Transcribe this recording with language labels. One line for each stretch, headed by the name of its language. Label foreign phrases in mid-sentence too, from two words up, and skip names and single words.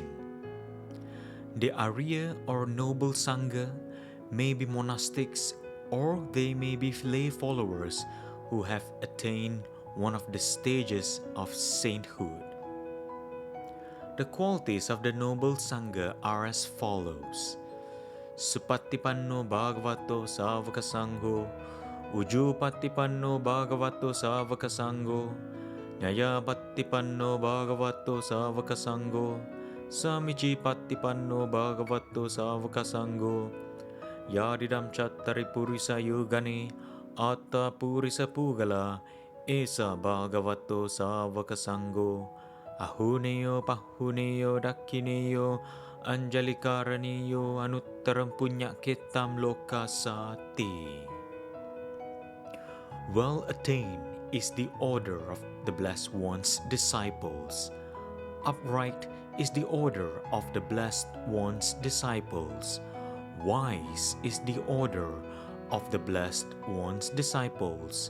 English: The Arya or noble Sangha may be monastics, or they may be lay followers who have attained one of the stages of sainthood. The qualities of the noble Sangha are as follows:
Pali: Supatipanno Bhagavato Savaka Sangho, Ujupatipanno Bhagavato Savaka Sangho, Nyayapatipanno Bhagavato Savaka Sangho, Samicipatipanno Bhagavato Savaka Sangho, Yadidam Chattari Purisa Yugani, Atta Purisa Pugala, Esa Bhagavato Savaka Sangho, Ahuneyo Pahuneyo Dakineyo, Anjalikaraniyo Anuttaram Punyaketam Lokasati.
English: Well attained is the order of the Blessed One's disciples. Upright is the order of the Blessed One's disciples. Wise is the order of the Blessed One's disciples.